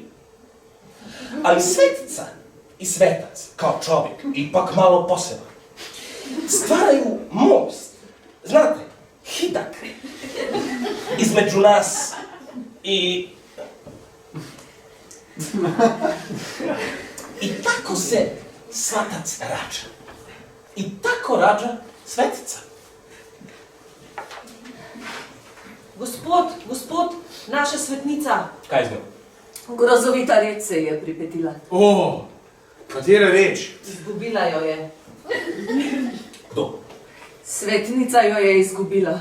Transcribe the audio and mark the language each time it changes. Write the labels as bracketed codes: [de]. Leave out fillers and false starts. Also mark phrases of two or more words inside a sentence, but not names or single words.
[hr] Ali svetica i svetac, kao čovjek, ipak malo poseban, stvaraju most, znate, hidak, između nas i I tako se svatac rađa. I tako rađa svetica. [sl] Gospod, naša svetnica. Kaj z njo? Grozovita reč se je pripetila. O, katera reč? Izgubila jo je. Kdo? Svetnica jo je izgubila.